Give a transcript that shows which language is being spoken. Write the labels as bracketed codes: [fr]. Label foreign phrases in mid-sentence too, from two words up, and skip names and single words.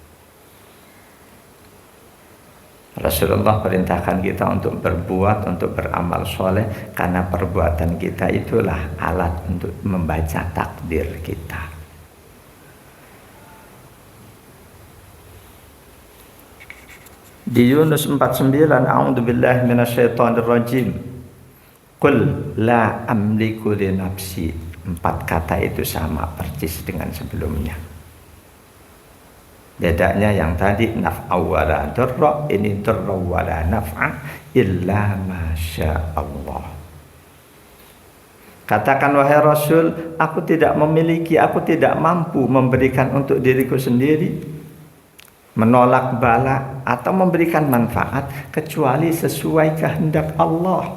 [id] Rasulullah perintahkan kita untuk berbuat, untuk beramal soleh, karena perbuatan kita itulah alat untuk membaca takdir kita. Di Yunus 49, [ar] أعوذ بالله من الشيطان الرجيم, قل لا أملك لنفسي. [id] 4 kata itu sama persis dengan sebelumnya. Bedanya yang tadi [ar] نفعا ولا ضرا, [id] ini [ar] ضرا ولا نفعا إلا ما شاء الله. [id] Katakan wahai Rasul, aku tidak memiliki, aku tidak mampu memberikan untuk diriku sendiri, menolak bala atau memberikan manfaat kecuali sesuai kehendak Allah.